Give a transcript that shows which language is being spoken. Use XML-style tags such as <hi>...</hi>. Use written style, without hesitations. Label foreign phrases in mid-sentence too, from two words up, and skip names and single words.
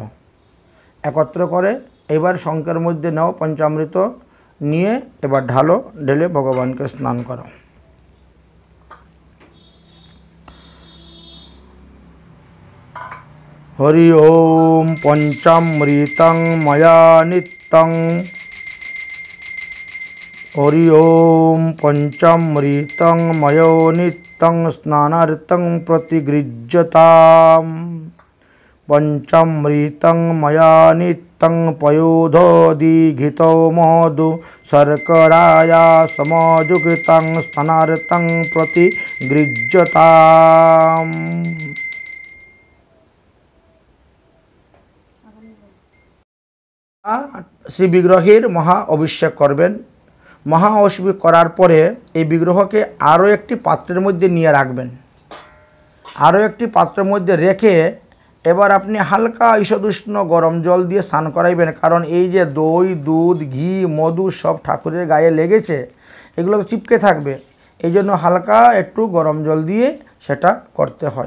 <bn>একত্র করে এবার শঙ্কের মধ্যে নাও পঞ্চামৃত নিয়ে এবার ঢালো, ঢেলে ভগবানকে স্নান করো।</bn> <sa>হরি ওম পঞ্চামৃতং ময়া নিত্যং। हरि ओम पंचामृतं मयो नित्यं स्नानार्थं प्रतिगृह्यताम्। पंचामृतं मया नित्यं पयोदधिघृतो मधु शर्कराया समयुक्तं स्नानार्थं प्रतिगृह्यताम्।</sa> <bn>শ্রী বিগ্রহের মহা অভিষেক করবেন। মহা অভিষেক করার পরে এই বিগ্রহকে আরও একটি পাত্রের মধ্যে নিয়ে রাখবেন। আরও একটি পাত্রের মধ্যে রেখে এবার আপনি হালকা ঈষদুষ্ণ গরম জল দিয়ে স্নান করাইবেন। কারণ এই যে দই দুধ ঘি মধু সব ঠাকুরের গায়ে লেগেছে, এগুলো তো চিপকে থাকবে, এই জন্য হালকা একটু গরম জল দিয়ে সেটা করতে হয়।</bn>